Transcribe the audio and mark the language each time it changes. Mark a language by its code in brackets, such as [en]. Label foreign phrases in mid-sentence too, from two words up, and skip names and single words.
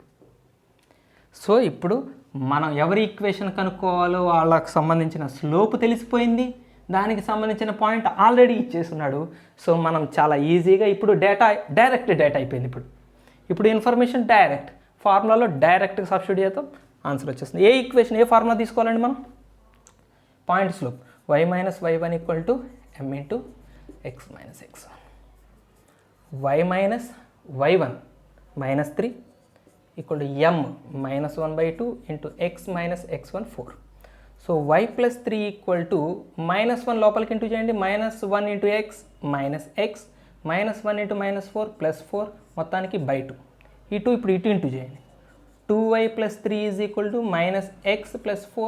[te] సో ఇప్పుడు మనం ఎవరి ఈక్వేషన్ కనుక్కోవాలో వాళ్ళకి సంబంధించిన స్లోప్ తెలిసిపోయింది, దానికి సంబంధించిన [en] point already [te] ఇచ్చేస్తున్నాడు. సో మనం చాలా ఈజీగా ఇప్పుడు [en] direct data [te] అయిపోయింది. ఇప్పుడు [en] information direct formula directly substitute [te] చేద్దాం, ఆన్సర్ వచ్చేస్తుంది. ఏ ఈక్వేషన్, ఏ ఫార్ములా తీసుకోవాలండి మనం? [en] point slope [te] y - y1 [en] equal to [te] m ఇంటూ x - x1, y - y1 -3 [en] equal to [te] m -1/2 ఇంటూ x - x1 4. సో y + 3 [en] equal to [te] -1 లోపలికి ఇంటూ చేయండి, -1 ఇంటూ x -1 ఇంటూ -4 +4 మొత్తానికి /2. ఈ 2 ఇప్పుడు ఇటు ఇంటూ చేయండి, 2y + 3 [en] is equal to [te] -x + 4.